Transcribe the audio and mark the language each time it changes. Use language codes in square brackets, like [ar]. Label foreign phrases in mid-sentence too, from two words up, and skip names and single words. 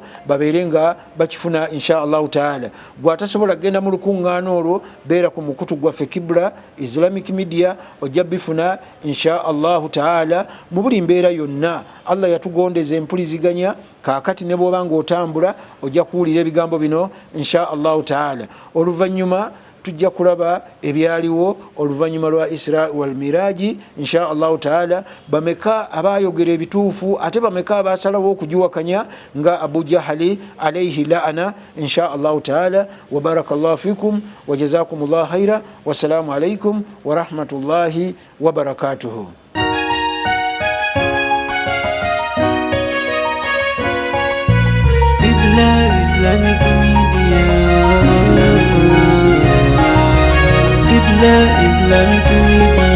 [lg] babeere nga bakifuna [ar] إن شاء الله تعالى [lg] bw'atasobola kgenda mu lukuŋŋaana olwo beera ku mukutu gwaffe kibula [en] islamic media [lg] ojja bifuna [ar] إن شاء الله تعالى [lg] mu buli mbeera yonna allah yatugondeza empuliziganya kaakati ne bwoba nga otambula ojja kuwulira ebigambo bino [ar] إن شاء الله تعالى [lg] oluvannyuma tujja kulaba ebyaliwo oluvannyuma lwa [ar] الإسراء والمعراج إن شاء الله تعالى [lg] bameka abayogera ebituufu ate bameka abasalawo okugiwakanya nga abu jahali [ar] عليه لعنة إن شاء الله تعالى وبارك الله فيكم وجزاكم الله خيرا والسلام عليكم ورحمة الله وبركاته. [en] Islamic Media, Islamic Media.